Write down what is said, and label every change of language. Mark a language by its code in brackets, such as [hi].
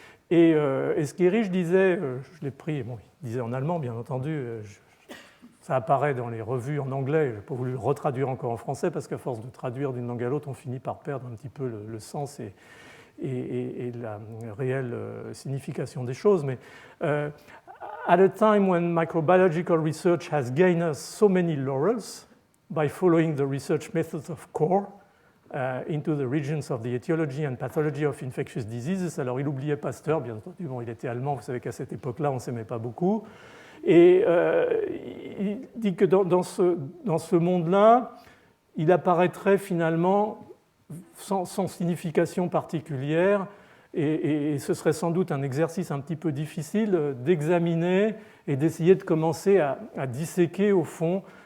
[fr] Et Escherich disait, je l'ai pris, bon, il disait en allemand bien entendu, ça apparaît dans les revues en anglais, je n'ai pas voulu le retraduire encore en français parce qu'à force de traduire d'une langue à l'autre, on finit par perdre un petit peu le sens et la réelle signification des choses. [en] Mais at a time when microbiological research has gained us so many laurels by following the research methods of Koch into the regions of the etiology and pathology of infectious diseases. [fr] Alors il oubliait Pasteur, bien entendu, bon, il était allemand, vous savez qu'à cette époque-là, on ne s'aimait pas beaucoup. Et il dit que dans ce monde-là, il apparaîtrait finalement sans signification particulière, et ce serait sans doute un exercice un petit peu difficile d'examiner et d'essayer de commencer à disséquer au fond